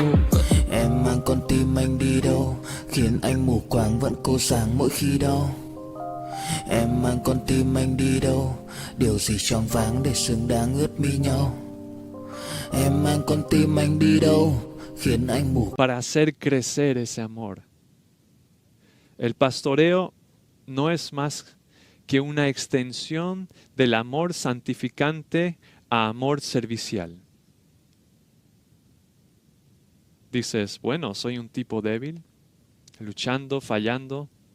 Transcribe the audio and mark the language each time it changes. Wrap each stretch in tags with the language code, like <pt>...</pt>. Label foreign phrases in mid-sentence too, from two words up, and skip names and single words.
<vi>Em mang con tim anh đi đâu, khiến anh mù quáng vẫn cố sáng mỗi khi đau. Em mang con tim anh đi đâu, điều gì choáng váng để xứng đáng ướt mi nhau. Em mang con tim anh đi đâu, khiến anh mù.</vi> <es>Para hacer crecer ese amor. El pastoreo no es más que una extensión del amor santificante a amor servicial. Dices, bueno, soy un tipo débil, luchando, fallando.</es>